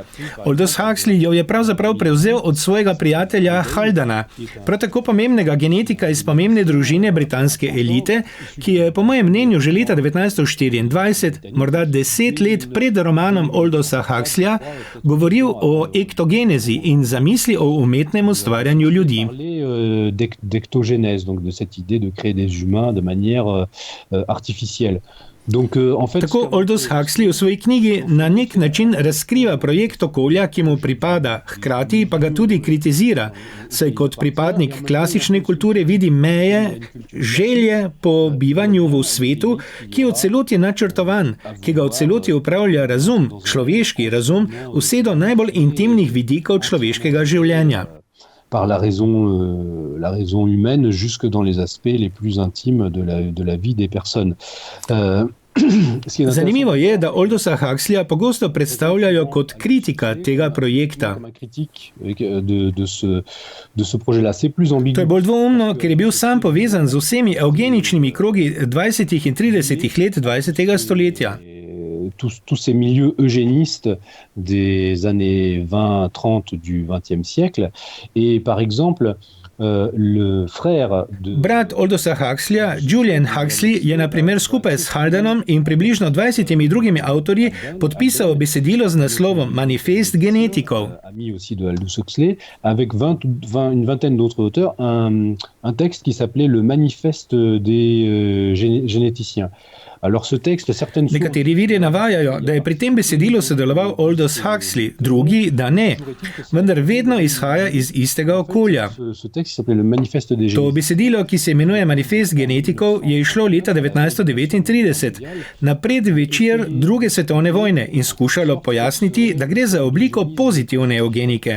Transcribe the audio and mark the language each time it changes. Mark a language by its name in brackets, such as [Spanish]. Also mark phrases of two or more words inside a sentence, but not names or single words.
[Slovenian] Aldous Huxley jo je pravzaprav prevzel od svojega prijatelja Haldana, prav tako pomembnega genetika iz pomembne družine britanske elite, ki je po mojem mnenju že leta 1924, morda 10 let pred romanom Aldousa Huxleya, govoril o ektogenezi in zamisli o umetnem ustvarjanju ljudi. [French] D'ectogénèse, donc de cette idée de créer des humains de manière artificielle. [Slovenian] Tako Aldous Huxley v svoji knjigi na nek način razkriva projekt okolja, ki mu pripada, hkrati pa ga tudi kritizira, saj kot pripadnik klasične kulture vidi meje, želje po bivanju v svetu, ki je v celoti načrtovan, ki ga v celoti upravlja razum, človeški razum, vse do najbolj intimnih vidikov človeškega življenja. [French] Par la raison humaine jusque dans les aspects les plus intimes de la vie des personnes. [Slovenian] Zanimivo je, da Aldousa Huxleya pogosto predstavljajo kot kritika tega projekta. To je bolj dvoumno, ker je bil sam povezan z vsemi eugeničnimi krogi 20. in 30. let 20. stoletja. [French] Tous ces milieux eugénistes des années 20-30 du XXe siècle. Et par exemple, le frère de... [Slovenian] Brat Aldousa Huxleya, Julian Huxley, je na primer skupaj s Haldanom in približno 20 drugimi avtorji podpisal besedilo z naslovom Manifest genetikov. [French] Ami aussi de Aldous Huxley, avec une vingtaine d'autres auteurs, un texte qui s'appelait le Manifeste des généticiens. [Slovenian] Nekateri viri navajajo, da je pri tem besedilu sodeloval Aldous Huxley, drugi, da ne, vendar vedno izhaja iz istega okolja. To besedilo, ki se imenuje Manifest genetikov, je išlo leta 1939, na predvečer druge svetovne vojne in skušalo pojasniti, da gre za obliko pozitivne eugenike.